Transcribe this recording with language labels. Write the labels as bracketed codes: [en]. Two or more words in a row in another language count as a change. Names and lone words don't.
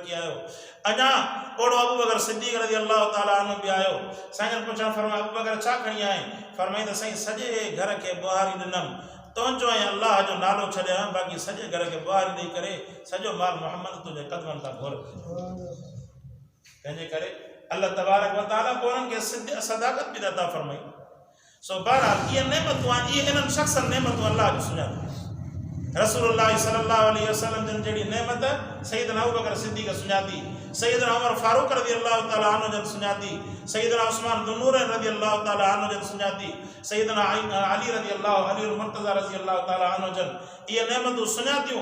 [sd] रखी आयो अञा ओड़ो अबू बकर सिद्दीक़ [ar] رضي الله تعالى عنه [sd] बि आयो साईं जन पुछणु फरमायो अबू बकर छा खणी आए फरमाई त साईं सॼे घर खे बुहारी ॾिनमि तुंहिंजो ऐं अल्लाह जो नालो छॾिया बाक़ी सॼे घर खे बुहारी ॾेई करे सॼो माल मोहम्मद तुंहिंजे क़दमनि तां घुर तंहिंजे करे [ar] الله تبارك وتعالى [sd] पोइ उन्हनि खे सदाकत बि अता फरमाई सो बहरहाल इहे नेमतूं आहिनि इहे इन्हनि शख़्सनि नेमतूं अल्लाह जो सुञाती रसूलुल्लाह [ar] صلى الله عليه وسلم [sd] जन जहिड़ी नेमत सैयदना अबू बकर सिद्दीक़ सुञाती सैयदना उमर फारूक [ar] رضي الله تعالى عنه [sd] जन सुञाती, सैयदना उस्मान दुन्नूर [ar] رضي الله تعالى عنه [sd] जन सुञाती, सैयदना अली [ar] رضي الله [sd] अली मुर्तज़ा [ar] رضي الله تعالى عنه [sd] जन ये नेमतूं सुञातियूं।